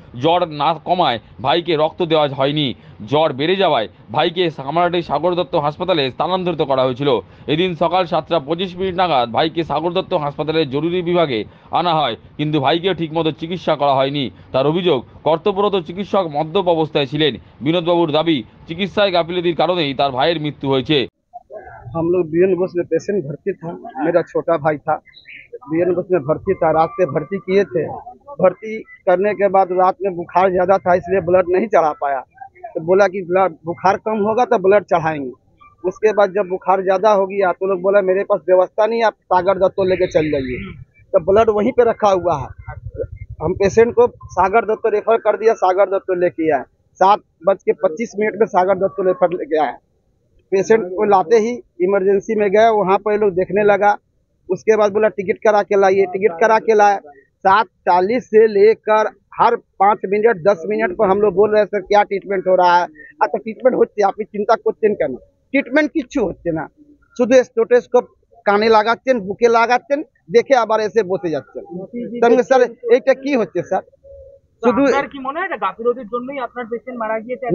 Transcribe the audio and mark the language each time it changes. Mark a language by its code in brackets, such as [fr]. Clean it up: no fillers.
[bn] জ্বর না কমায় ভাইকে রক্ত দেওয়া হয়নি। জ্বর বেড়ে যাওয়ায় ভাইকে কামারহাটি সাগর দত্ত হাসপাতালে স্থানান্তরিত করা হয়েছিল। এদিন সকাল 7:25 নাগাদ ভাইকে সাগর দত্ত হাসপাতালের জরুরি বিভাগে আনা হয়, কিন্তু ভাইকে ঠিকমতো চিকিৎসা করা হয়নি। তার অভিযোগ, কর্তব্যরত চিকিৎসক মদ্যপ অবস্থায় ছিলেন। বিনোদবাবুর দাবি, চিকিৎসায় গাফিলতির কারণেই তার ভাইয়ের মৃত্যু হয়েছে। [hi] हम लोग बीएन बस में पेशेंट भर्ती था, मेरा छोटा भाई था, बीएन बस में भर्ती था। रात से भर्ती किए थे। भर्ती करने के बाद रात में बुखार ज़्यादा था, इसलिए ब्लड नहीं चढ़ा पाया। तो बोला कि ब्लड बुखार कम होगा तो ब्लड चढ़ाएंगे। उसके बाद जब बुखार ज़्यादा हो गया तो लोग बोला मेरे पास व्यवस्था नहीं, आप सागर दत्तो लेके चल जाइए। तो ब्लड वहीं पे रखा हुआ है। हम पेशेंट को सागर दत्तो रेफर कर दिया, सागर दत्तो लेके आए। 7:25 में सागर दत्तो रेफर लेके आए। पेशेंट को लाते ही इमरजेंसी में गए, वहाँ पर लोग देखने लगा। उसके बाद बोला टिकट करा के लाइए, टिकट करा के लाए। 7:40 से लेकर हर 5 मिनट 10 मिनट पर हम लोग बोल रहे हैं सर क्या ट्रीटमेंट हो रहा है। अच्छा ट्रीटमेंट होते, आप चिंता [bn] করছেন কেন? ট্রিটমেন্ট কিচ্ছু হচ্ছে না, শুধু স্টেথোস্কোপ কানে লাগাচ্ছেন, বুকে লাগাচ্ছেন, দেখে আবার এসে বসে যাচ্ছেন। তাহলে স্যার এইটা কি হচ্ছে স্যার? শুধু কি মনে হয় গাফিলতির জন্যই আপনার পেশেন্ট মারা গিয়েছে?